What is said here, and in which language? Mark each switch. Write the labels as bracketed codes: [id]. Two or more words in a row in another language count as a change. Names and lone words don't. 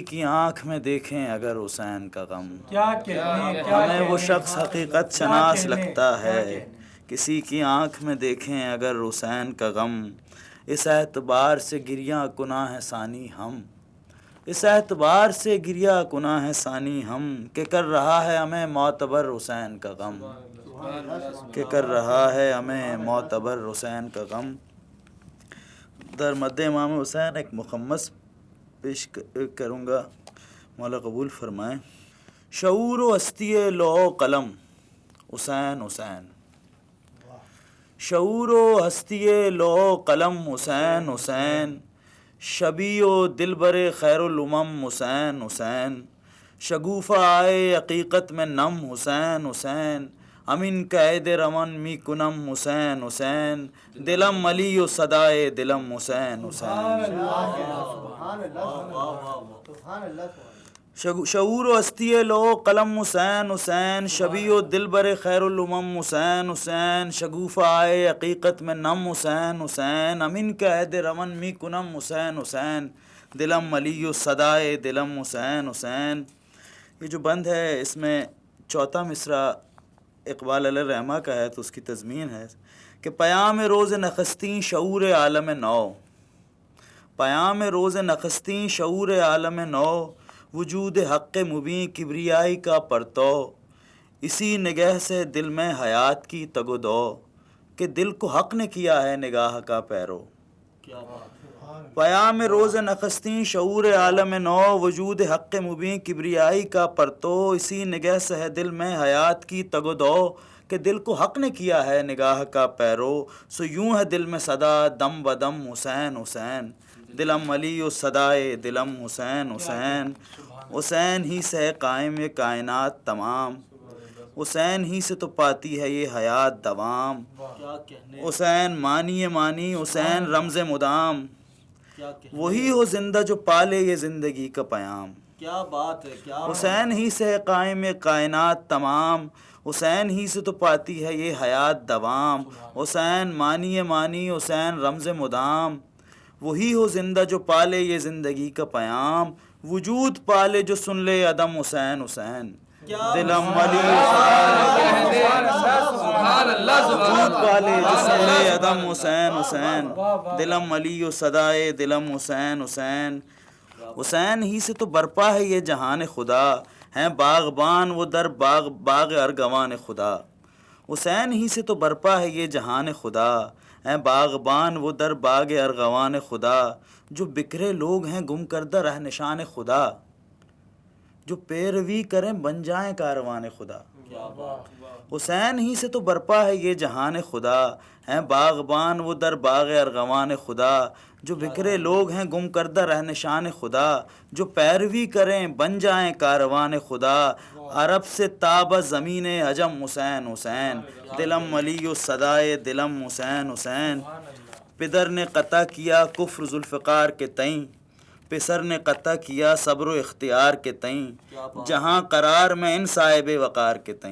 [ur] کی آنکھ میں دیکھیں اگر حسین کا غم، ہمیں وہ شخص حقیقت شناس لگتا ہے، کسی کی آنکھ میں دیکھیں اگر حسین کا غم، اس اعتبار سے گریہ کناں ہے ثانی ہم، اس اعتبار سے گریہ کناں ہے ثانی ہم، کہ کر رہا ہے ہمیں معتبر حسین کا غم، کہ کر رہا ہے ہمیں معتبر حسین کا غم۔ در مد امام حسین ایک مخمس پیش کروں گا۔ مولا قبول فرمائیں. شعور و ہستی لوح و قلم حسین حسین. شعور و ہستی لوح و قلم حسین حسین. شبی و دلبر خیر الامم حسین حسین. شگوفہ آئے حقیقت میں نم حسین حسین. [fa] امین قید رمن می کنم حسین حسین. دلم علی و صدائے دلم حسین حسین. [ur] شعور و ہستی لو قلم حسین حسین. شبی و دلبر خیر الامم حسین حسین. شگوفہ آئے حقیقت میں نم حسین حسین. [fa] امین قید رمن می کنم حسین حسین. دلم علی و صدائے دلم حسین حسین. [ur] یہ جو بند ہے اس میں چوتھا مصرع اقبال علیہ الرحمہ کا ہے تو اس کی تضمین ہے کہ پیام روز نخستیں شعور عالم نو. پیام روز نخستیں شعور عالم نو. وجود حق مبیں کبریائی کا پرتو. اسی نگہ سے دل میں حیات کی تگ و دو. کہ دل کو حق نے کیا ہے نگاہ کا پیرو. پیام روز نخستیں شعور عالم نو. وجود حق مبیں کبریائی کا پرتو. اسی نگہ سے ہے دل میں حیات کی تگ و دو. کہ دل کو حق نے کیا ہے نگاہ کا پیرو. سو یوں ہے دل میں صدا دم بدم حسین حسین. [fa] دلم علی و صدائے دلم حسین حسین. [ur] حسین ہی سے ہے قائم یہ کائنات تمام. حسین ہی سے تو پاتی ہے یہ حیات دوام. حسین مانی مانی حسین رمز مدام. وہی ہو زندہ جو پالے یہ زندگی کا پیام. کیا بات ہے. حسین ہی سے ہے قائم یہ کائنات تمام. حسین ہی سے تو پاتی ہے یہ حیات دوام. حسین مانی مانی حسین رمز مدام. وہی ہو زندہ جو پالے یہ زندگی کا پیام. وجود پالے جو سن لے عدم حسین حسین. [fa] دلم علی [ur] وجود پالے جو سن لے عدم حسین حسین. [fa] دلم علی و صدائے دلم حسین حسین. [ur] حسین ہی سے تو برپا ہے یہ جہان خدا. ہیں باغبان وہ در باغ ارغوان خدا. حسین ہی سے تو برپا ہے یہ جہان خدا. ہیں باغبان وہ در باغ ارغوان خدا. جو بکھرے لوگ ہیں گم کردہ رہ نشان خدا. جو پیروی کریں بن جائیں کاروان خدا. حسین ہی سے تو برپا ہے یہ جہان خدا. ہیں باغبان وہ در باغ ارغوان خدا. جو بکھرے لوگ ہیں گم کردہ رہ نشان خدا. جو پیروی کریں بن جائیں کاروان خدا. عرب سے تاب زمین عجم حسین حسین. [fa] دلم علی و صدائے دلم حسین حسین. [ur] پدر نے قطع کیا کفر ذوالفقار کے تئیں. پسر نے قطع کیا صبر و اختیار کے تئیں. جہاں قرار میں ان صاحب وقار کے تئیں.